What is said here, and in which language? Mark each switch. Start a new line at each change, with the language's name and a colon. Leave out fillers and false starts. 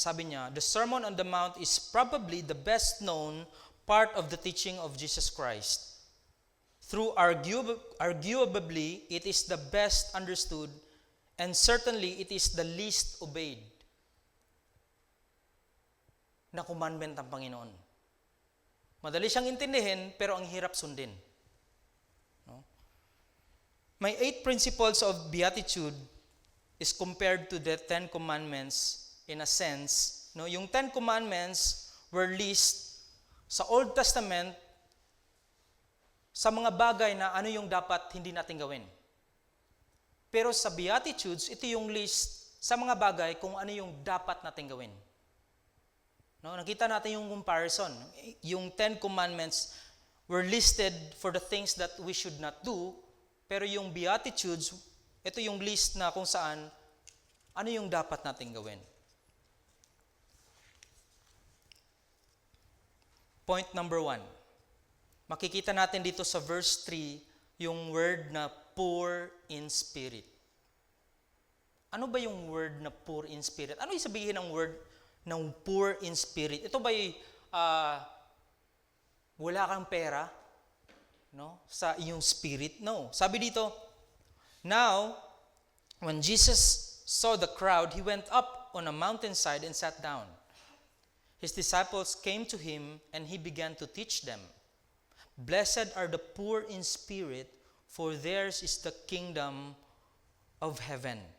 Filipino: Sabi niya,
English: the Sermon on the Mount is probably the best known part of the teaching of Jesus Christ. Through arguably, it is the best understood and certainly it is the least obeyed
Filipino: na commandment ng Panginoon. Madali siyang intindihin, pero ang hirap sundin. No?
English: May 8 principles of beatitude is compared to the 10 commandments in a sense. No?
Filipino: Yung 10 commandments were list sa Old Testament sa mga bagay na ano yung dapat hindi natin gawin. Pero sa Beatitudes, ito yung list sa mga bagay kung ano yung dapat natin gawin. No, nakita natin yung comparison. Yung
English: 10 commandments were listed for the things that we should not do,
Filipino: pero yung Beatitudes, ito yung list na kung saan ano yung dapat natin gawin. Point number 1. Makikita natin dito sa verse 3 yung word na poor in spirit. Ano ba yung word na poor in spirit? Ano yung sabihin ng word ng poor in spirit? Ito ba'y wala kang pera, no, sa iyong spirit? No. Sabi dito,
English: now, when Jesus saw the crowd, he went up on a mountainside and sat down. His disciples came to him and he began to teach them. Blessed are the poor in spirit, for theirs is the kingdom of heaven.